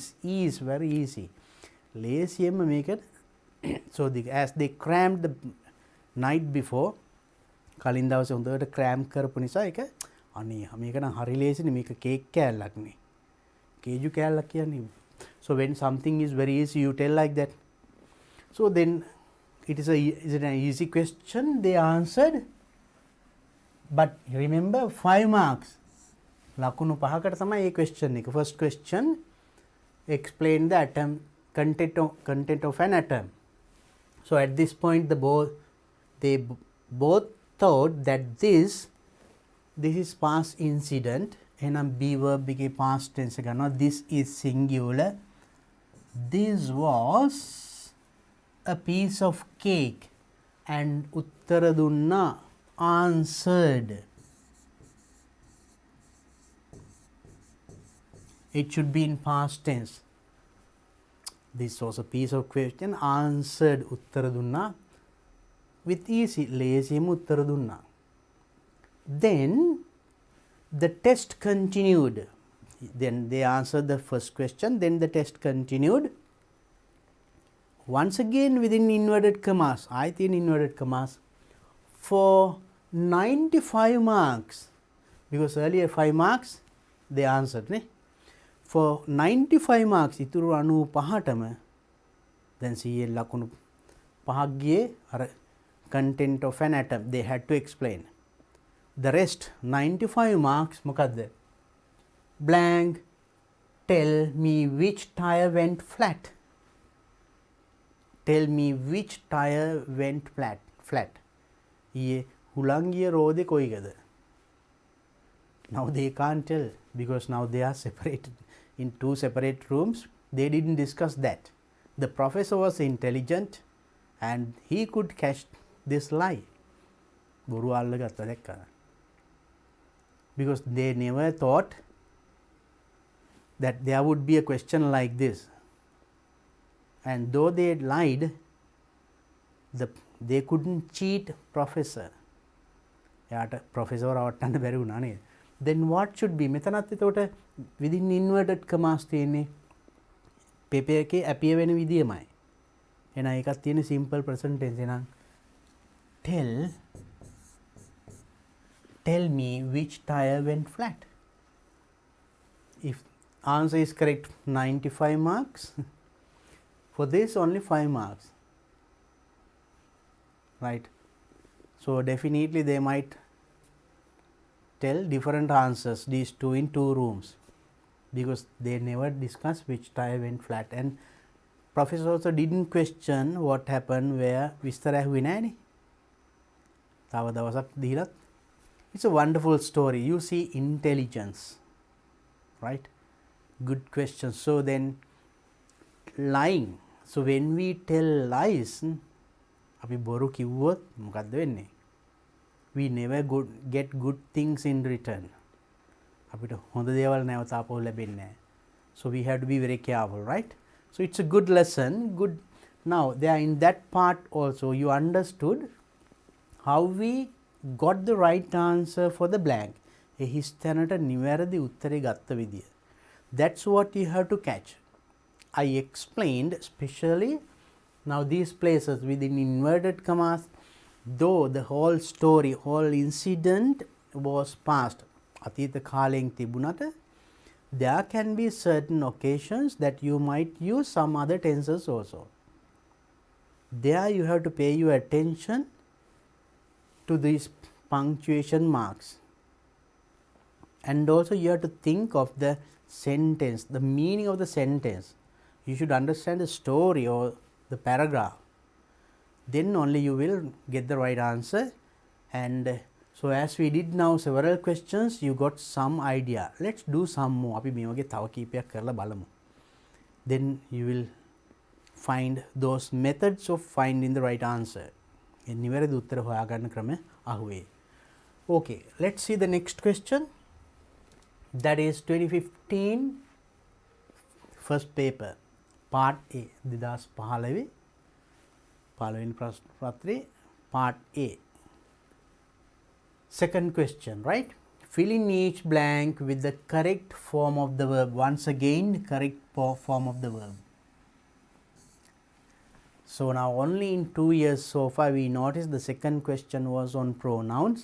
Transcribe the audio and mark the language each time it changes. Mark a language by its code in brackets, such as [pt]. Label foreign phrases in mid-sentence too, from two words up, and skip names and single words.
[en] Very easy. [si] ලේසියෙන්ම මේක [en] so as they crammed the night before, [si] කලින් දවසේ හොඳට cram කරපු නිසා ඒක අනේ මේක නම් හරි ලේසිනේ, මේක කේක් කෑල්ලක් නේ, කේජු කෑල්ලක් කියන්නේ. [en] So when something is very easy you tell like that. So then is it an easy question? They answered, but remember 5 marks. [si] ලකුණු 5කට තමයි මේ question එක. [en] First question, explain the atom content of an atom. So at this point they both thought that this is past incident. [si] එහෙනම් [en] be verb [si] එකේ [en] past tense [si] එක ගන්නවා. [en] This is singular. This was a piece of cake, and [si] උත්තර දුන්නා [en] answered. It should be in past tense. This was a piece of question, answered [si] උත්තර දුන්නා [en] with easy, [si] ලේසියෙන්ම උත්තර දුන්නා. [en] Then the test continued. Then they answered the first question, then the test continued. Once again within inverted commas, I think inverted commas, for 95 marks, because earlier 5 marks they answered, ne? For 95 marks, [si] ඉතුරු 95ටම [en] then CL [si] ලකුණු 5ක් ගියේ අර [en] content of an atom, they had to explain. The rest 95 marks මොකද්ද? blank tell me which tire went flat. Tell me which tire went flat. [si] ඊයේ හුලං ගිය රෝදේ කොයිගද? [en] Now they can't tell because now they are separated in 2 separate rooms. They didn't discuss that. The professor was intelligent and he could catch this lie. [si] බොරු අල්ලගත්තා දැක්කද? [en] Because they never thought that there would be a question like this, and though they lied, they couldn't cheat professor. [si] එයාට professor රවට්ටන්න බැරි වුණා නේද? [en] Then what should be? [si] මෙතනත් එතකොට [en] within inverted commas [si] තියෙන්නේ paper එකේ appear වෙන විදියමයි. එහෙනම් ඒකත් තියෙන [en] simple present tense. [si] එහෙනම් [en] tell me which tire went flat. If answer is correct, 95 marks. For this only 5 marks, right? So definitely they might tell different answers, these two in 2 rooms, because they never discuss which tire went flat. And professor also didn't question what happened where [si] විස්තර ඇහුවේ නෑනේ. තව දවසක් දීලත්. [en] It's a wonderful story. You see intelligence, right? Good question. So then lying. So when we tell lies, [si] අපි බොරු කිව්වොත් මොකද්ද වෙන්නේ? [en] We never get good things in return. [si] අපිට හොඳ දේවල් නැවත ආපහු ලැබෙන්නේ නැහැ. [en] So we have to be very careful, right? So it's a good lesson. Good. Now there in that part also you understood how we got the right answer for the blank. [si] ඒ හිස්තැනට නිවැරදි උත්තරේ ගත්ත විදිය. [en] That's what you have to catch. I explained especially now these places within inverted commas, though the whole story, whole incident was past. [si] අතීත කාලයෙන් තිබුණට [en] there can be certain occasions that you might use some other tenses also. There you have to pay your attention to these punctuation marks, and also you have to think of the sentence, the meaning of the sentence. You should understand the story or the paragraph, then only you will get the right answer. And so as we did now several questions, you got some idea. Let's do some more. [si] අපි මේ වගේ තව කීපයක් කරලා බලමු. [en] Then you will find those methods of finding the right answer. [si] නිවැරදි උත්තර හොයාගන්න ක්‍රම අහුවේ. [en] Okay, let's see the next question. That is 2015 first paper, part A. [si] 2015 පළවෙනි ප්‍රශ්න පත්‍රයේ [en] part A. Second question, right? Fill in each blank with the correct form of the verb. Once again, correct form of the verb. So now only in 2 years so far we noticed the second question was on pronouns.